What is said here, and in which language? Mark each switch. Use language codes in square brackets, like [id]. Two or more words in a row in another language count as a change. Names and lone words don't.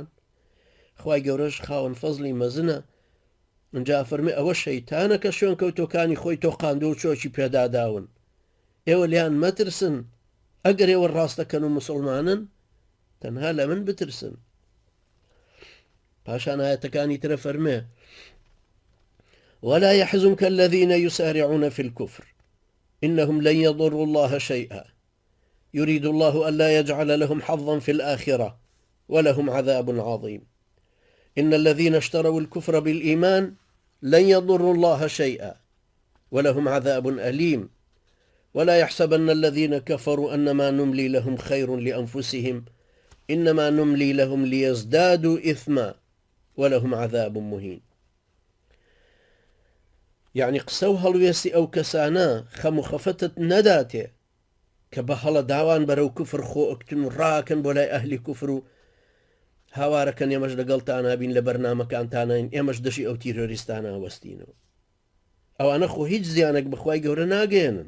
[ckb] خوای گەورەش خاوەن فەزلی مەزنە، ئەنجا فەرمێ ئەوە شەیتانە کە شوێن کەوتۆکانی خۆی تۆقاندە و چۆکی پێداداون، ئێوە لیان مەترسن، ئەگەر ئێوە ڕاستەکەن و مسلمانن تەنها لە من بترسن. پاشان ئاەتەکانی ترە فەرمێ [ar] ولا يحزنك الذين يسارعون في الكفر إنهم لن يضروا الله شيئا يريد الله ألا يجعل لهم حظا في الآخرة ولهم عذاب عظيم إن الذين اشتروا الكفر بالإيمان لن يضروا الله شيئا ولهم عذاب أليم ولا يحسبن الذين كفروا أنما نملي لهم خير لأنفسهم إنما نملي لهم ليزدادوا إثما ولهم عذاب مهين. [ckb] يعني قسەو هەڵوێستی ئەو کەسانە خەم و خەفەتت نەداتێ کە بە هەڵە داوان بەرەو کوفر خۆ ئەکتن و ڕاکەن بۆ لای ئەهلی کوفر و هاوارەکەن ئێمەش لەگەڵتانە بین لە بەرنامەکانتانین ئێمەش دەشی ئەو تیرۆریستانە وەستینەوە. ئەوانە خۆ هیچ زیانێک بەخوای گەورە ناگەێنن.